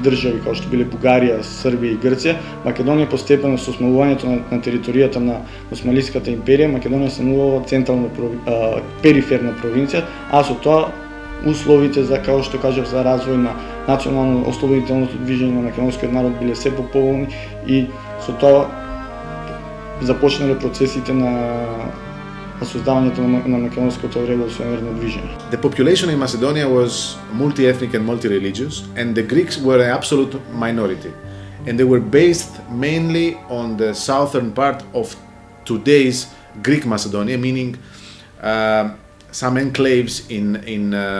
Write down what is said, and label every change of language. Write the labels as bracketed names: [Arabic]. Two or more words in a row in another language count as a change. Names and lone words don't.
[Macedonian] држави, како што биле Бугарија, Србија и Грција, Македонија постепено со смалувањето на територијата на Османлиската империја, Македонија станува централна периферна провинција, а со тоа условите за, како што кажав, за развој на национално ослободителното движење на македонскиот народ биле се пополни и со тоа започнале процесите на создавањето на македонското револуционерно движење. [English] The population in Macedonia was multi-ethnic and multi-religious, and the Greeks were an absolute minority. And they were based mainly on the southern part of today's Greek Macedonia, meaning some enclaves in